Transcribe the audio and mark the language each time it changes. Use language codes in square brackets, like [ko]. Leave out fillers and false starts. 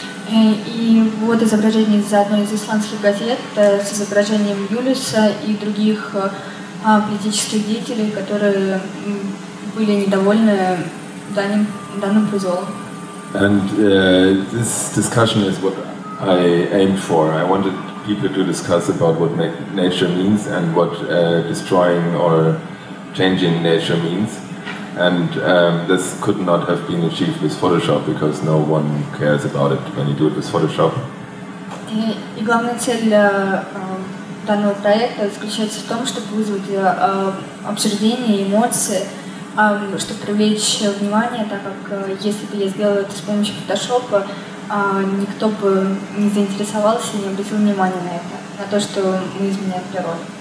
[ru] И вот изображение из одной из исландских газет с изображением Юлиуса и других политических деятелей, которые были недовольны данным произволом. [en] And this discussion is what I aimed for. I wanted people to discuss about what nature means and what destroying or changing nature means. And this could not have been achieved with Photoshop because no one cares about it when you do it with Photoshop. [ru] И главная цель данного проекта заключается в том, чтобы вызвать обсуждение, эмоции, чтобы привлечь внимание, так как если бы я сделала это с помощью Photoshop, никто бы не заинтересовался и не обратил внимания на это, на то, что мы изменяем природу.